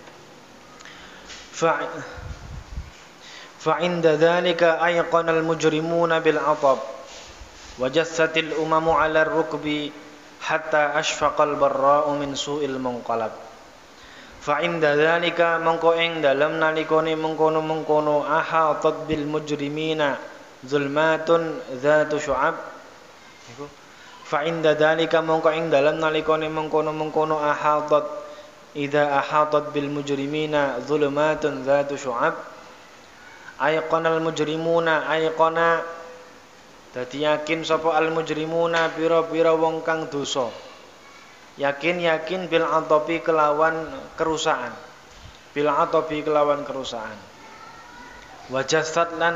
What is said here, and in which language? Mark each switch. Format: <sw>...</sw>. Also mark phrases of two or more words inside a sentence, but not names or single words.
<ar>فعند ذلك أيقن المجرمون بالعطب وجثت الأمم على الركب حتى أشفق البراء من سوء المنقلب. فعند ذلك</ar> <jv>mongko ing dalem nalikane mengkono-mengkono</jv> <ar>أحاطت بالمجرمين ظلمة ذات شعب. فعند ذلك</ar> <jv>mongko ing dalem nalikane mengkono-mengkono</jv> <ar>أحاطت إذا أحاطت بالمجرمين ظلمة ذات شعب أيقن المجرمون أيقن</ar> <jv>dadi yakin sapa</jv> <ar>المجرمون</ar> <jv>pira-pira wong kang dosa yakin</jv> <ar>بالعطب</ar> <jv>kelawan kerusakan</jv> <ar>بالعطب</ar> <jv>kelawan kerusakan</jv> <ar>wajasat</ar>